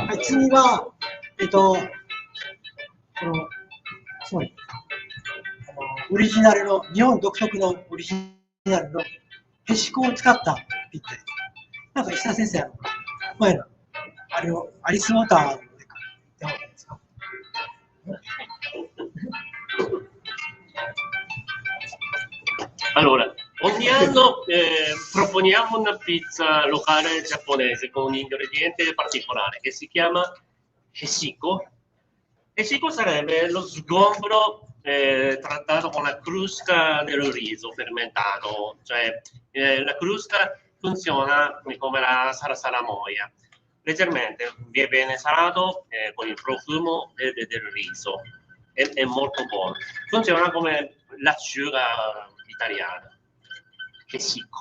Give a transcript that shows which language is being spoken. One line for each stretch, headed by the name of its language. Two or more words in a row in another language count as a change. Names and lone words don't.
Japanese: 次は、この、つまり、オリジナルの、日本独特のオリジナルのへしこを使ったピッツァ。なんか石田先生、前の、あれをアリスウォーターのでか言った方がいいですか？
Italian: Allora, ogni anno proponiamo una pizza locale giapponese con un ingrediente particolare che si chiama heshiko. Heshiko sarebbe lo sgombro trattato con la crosta del riso fermentato, cioè la crosta funziona come la salamoia, leggermente viene salato con il profumo del riso, è molto buono, funziona come l'acciuga italiana, heshiko.